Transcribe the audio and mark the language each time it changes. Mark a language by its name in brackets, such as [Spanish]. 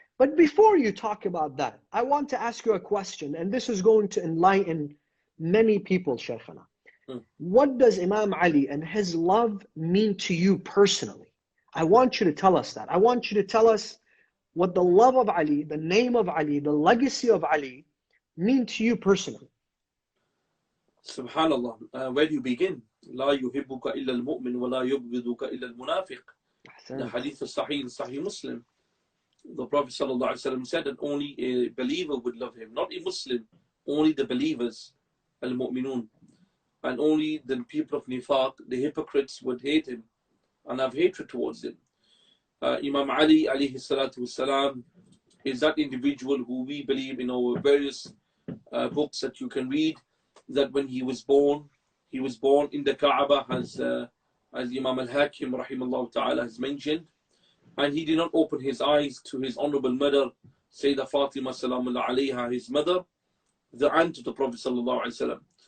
[English] But before you talk about that, I want to ask you a question, and this is going to enlighten many people, Shaykhana. What does Imam Ali and his love mean to you personally? I want you to tell us that. I want you to tell us what the love of Ali, the name of Ali, the legacy of Ali mean to you personally. Subhanallah. Where do you begin? [Arabic] لا يحبك إلا المؤمن ولا يبغضك إلا المنافق. [English] The hadith of Sahih Muslim. The Prophet ﷺ said that only a believer would love him, not a Muslim, only the believers, al-mu'minun. And only the people of Nifaq, the hypocrites, would hate him and have hatred towards him. Imam Ali alayhi salatu wasalam is that individual who we believe in our various books that you can read, that when he was born in the Kaaba, as Imam al-Hakim rahimahullah ta'ala has mentioned, and he did not open his eyes to his honorable mother, Sayyidah Fatima salamullah alayha, his mother, the aunt of the Prophet sallallahu alayhi wasallam.